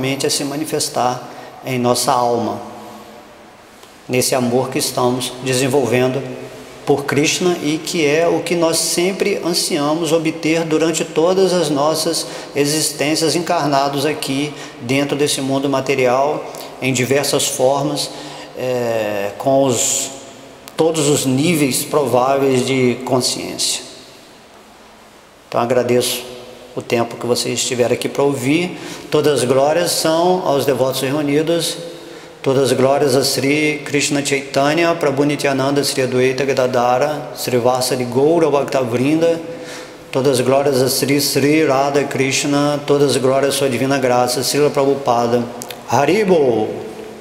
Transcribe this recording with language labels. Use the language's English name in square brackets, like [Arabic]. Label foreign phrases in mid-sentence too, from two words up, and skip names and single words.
[Portuguese] a se manifestar em nossa alma, nesse amor que estamos desenvolvendo por Krishna e que é o que nós sempre ansiamos obter durante todas as nossas existências encarnados aqui dentro desse mundo material, em diversas formas, com todos os níveis prováveis de consciência. Então agradeço o tempo que vocês estiveram aqui para ouvir. Todas as glórias são aos devotos reunidos. Todas as glórias a Sri Krishna Chaitanya, Prabhu Nityananda, Sri Adwaita Gadadara, Sri Vasari Goura Bhaktavrinda. Todas as glórias a Sri Radha Krishna. Todas as glórias à sua divina graça, Srila Prabhupada. Haribol!